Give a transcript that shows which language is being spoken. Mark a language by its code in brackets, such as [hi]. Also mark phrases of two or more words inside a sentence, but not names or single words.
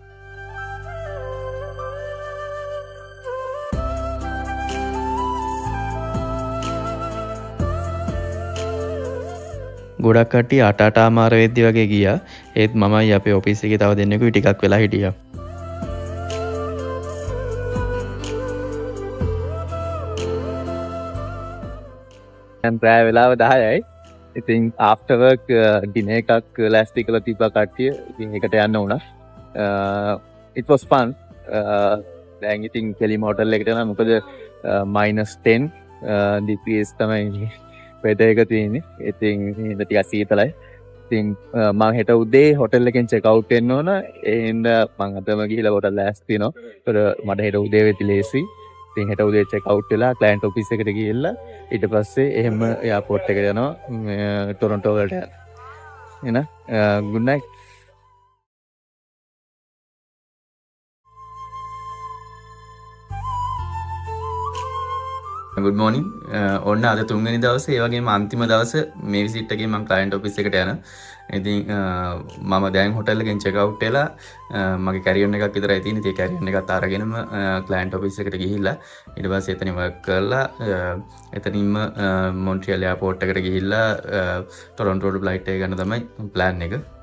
[si] ගොඩක් කට්ටිය 8:00 වෙද්දි වගේ ගියා. ඒත් මමයි අපේ ඔෆිස් එකේ තව දෙන්නෙකුයි ටිකක් වෙලා හිටියා. දැන් රෑ වෙලාව 10යි. ඉතින් [en] after work dinner [si] එකක් ලෑස්ති කරලා තිබ්බා කට්ටිය. ඉතින් ඒකට යන්න උනා. [en] It was fun. [si] දැන් ඉතින් කෙලිම හොටල් එකට යනවා. මොකද -10 degrees තමයි weather එක තියෙන්නේ. ඉතින් ඉඳ ටිකක් සීතලයි. ඉතින් මම හෙට උදේ හොටල් එකෙන් [en] check out [si] වෙන්න ඕන. ඒ හින්දා මම අදම ගිහලා හොටල් ලෑස්ති වෙනවා. ඒතර මට හෙට උදේ වෙති ලේසි. ඉතින් හෙට උදේ [en] check out [si] වෙලා [en] client office [si] එකට ගිහිල්ලා ඊට පස්සේ එහෙම එයාපෝට් එකට යනවා ටොරොන්ටෝ වලට යන්න. [en] එහෙනම් good night. good morning. [si] ඔන්න අද තුන්වෙනි දවසේ ඒ වගේම අන්තිම දවසේ මේ විසිට් එකේ මම [en] client office [si] එකට යනවා. ඉතින් මම දැන් හොටල් එකෙන් [en] check out [si] වෙලා මගේ කැරියන් එකක් විතරයි තියෙන්නේ. ඒ කැරියන් එකත් අරගෙනම [en] client office [si] එකට ගිහිල්ලා ඊට පස්සේ එතනින් work කරලා එතනින්ම මොන්ට්‍රියල් එයාපෝට් එකට ගිහිල්ලා ටොරොන්ටෝට flight එක ගන්න තමයි plan එක.